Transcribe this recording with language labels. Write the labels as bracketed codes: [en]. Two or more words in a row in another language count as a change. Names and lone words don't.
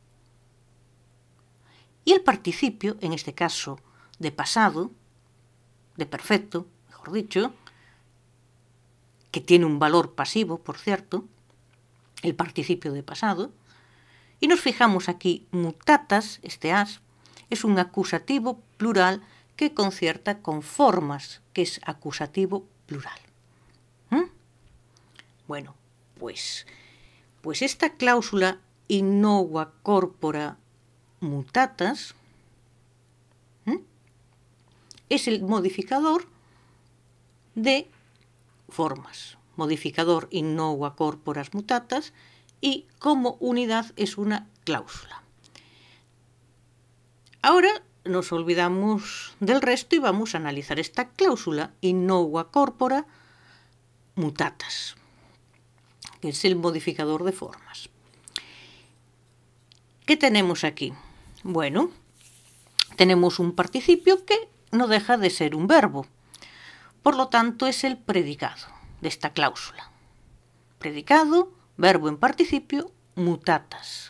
[es] Y el participio, en este caso de pasado, de perfecto, mejor dicho, que tiene un valor pasivo, por cierto, el participio de pasado, Y nos fijamos aquí, mutatas, este as, es un acusativo plural que concierta con formas, que es acusativo plural. Bueno, pues esta cláusula [la] innova corpora mutatas [es] es el modificador de formas. Modificador [la] innova corporas mutatas [es] y como unidad es una cláusula. Ahora nos olvidamos del resto y vamos a analizar esta cláusula [la] innova corpora mutatas, [es] que es el modificador de formas. ¿Qué tenemos aquí? Bueno, tenemos un participio que no deja de ser un verbo. Por lo tanto, es el predicado de esta cláusula. Predicado, verbo en participio, mutatas.